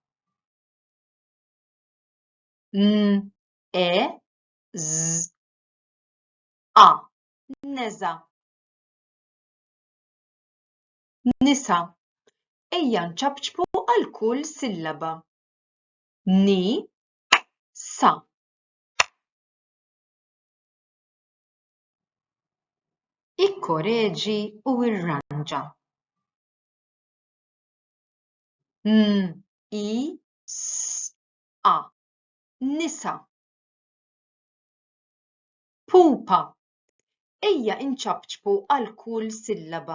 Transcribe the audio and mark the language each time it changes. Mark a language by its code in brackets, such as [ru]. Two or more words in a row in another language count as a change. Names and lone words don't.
[mt] E, z, a. Neza. Nisa. Ejja nċabċbu għal kull sillaba. Ni, sa. Ikkoreġi u irranġa. I, s, a. Nisa. Pupa. Ejja inċabċbu għal kull sillaba.